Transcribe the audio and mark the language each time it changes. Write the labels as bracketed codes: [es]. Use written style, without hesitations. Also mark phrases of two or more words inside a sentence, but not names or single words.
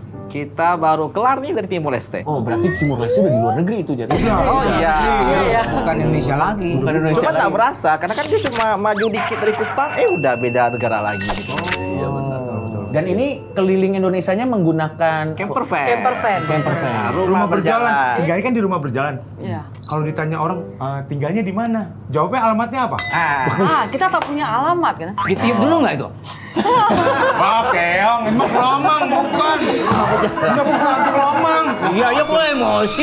[id] Kita baru kelar nih dari Timor Leste. Oh berarti Timor Leste udah di luar negeri itu jadi. Oh iya. Iya. Bukan Indonesia lagi. Bukan Indonesia Cuma lagi. tak berasa, karena kan dia cuma maju dikit dari Kupang, udah beda negara lagi. Gitu. Iya benar. Dan ini keliling Indonesianya menggunakan [en] Camper van. Camper van. camper van. [id] Nah, rumah berjalan. Tinggalnya kan di rumah berjalan. Iya. Kalau ditanya orang tinggalnya di mana? Jawabnya alamatnya apa? Kita tak punya alamat kan? Ditiup dulu nggak itu? Wah, keong, emang kelomang bukan. Enggak bukan kelomang. Iya kok emosi.